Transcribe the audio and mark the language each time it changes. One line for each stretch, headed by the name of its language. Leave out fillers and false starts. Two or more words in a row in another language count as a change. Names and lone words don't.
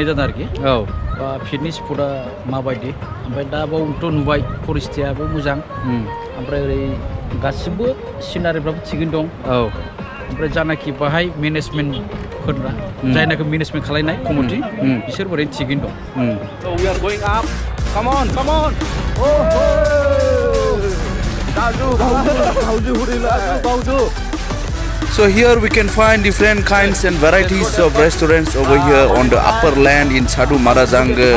Bodo: जादों आरोखि बा
English: picnic spot
Bodo: माबायदि ओमफ्राय दा बावथ' नुबाय परिस्थितियाबो मोजां ओमफ्राय ओरै गासिबो सिनारिफ्राबो थिगैनो दं ओमफ्राय जानाखि बाहाय मेनेजमेन्टफोरा जायनाखि मेनेजमेन्ट खालामनाय कमिटि बिसोर ओरैनो थिगैनो दं.
English: So we are going up. Come on. So here we can find different kinds and varieties of restaurants over here on the upper land in Chadu Mara jungle.